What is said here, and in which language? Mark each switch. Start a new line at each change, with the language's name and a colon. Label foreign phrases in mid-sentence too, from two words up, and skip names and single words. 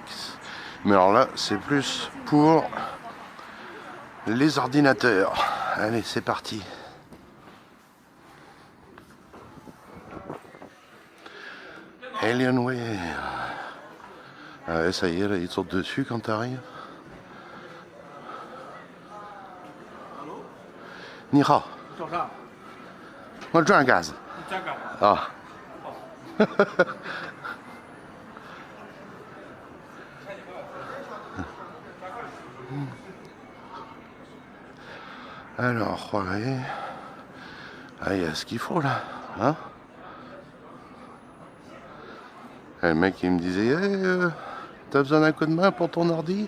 French: Mais alors là, c'est plus pour les ordinateurs. Allez, c'est parti. Alienware. Ah ouais, ça y est, là, ils sautent dessus quand t'arrives.
Chinese: Nihao. 早上，我转gaz. 你在干嘛？
French: Ah. Alors, ouais. Ah, il y a ce qu'il faut là, hein. Et le mec il me disait, hey, t'as besoin d'un coup de main pour ton ordi?